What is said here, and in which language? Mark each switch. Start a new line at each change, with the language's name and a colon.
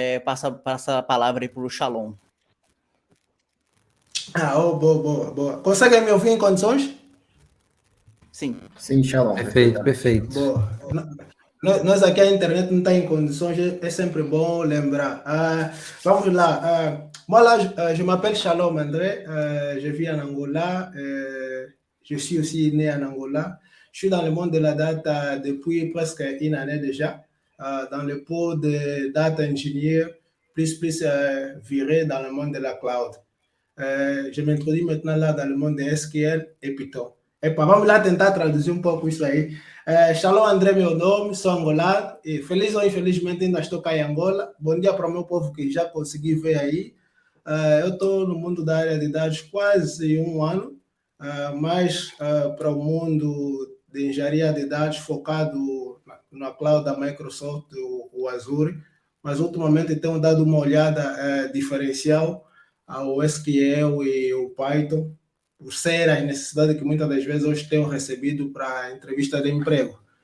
Portuguese: Passa a palavra aí para o Shalom. Boa. Conseguem me ouvir em condições? Sim. Sim, Shalom. Perfeito. Boa. Nós aqui a internet não está em condições, é sempre bom lembrar. Vamos lá.
French: Moi là, je m'appelle Shalom André, je vis en Angola, je suis aussi né en Angola. Je suis dans le monde de la data depuis presque une année déjà, dans le pôle de data engineer, plus viré dans le monde de la cloud. Je m'introduis maintenant là dans le monde de SQL et Python.
Portuguese: E vamos lá tentar traduzir um pouco isso aí. Shalom André, meu nome, sou angolano e feliz ou infelizmente ainda estou cá em Angola. Bom dia para o meu povo que já consegui ver aí. Eu estou no mundo da área de dados quase um ano, mas para o mundo de engenharia de dados focado na cloud da Microsoft, o Azure, mas ultimamente tenho dado uma olhada diferencial ao SQL e o Python, por ser a necessidade que muitas das vezes hoje tenho recebido para entrevista de emprego.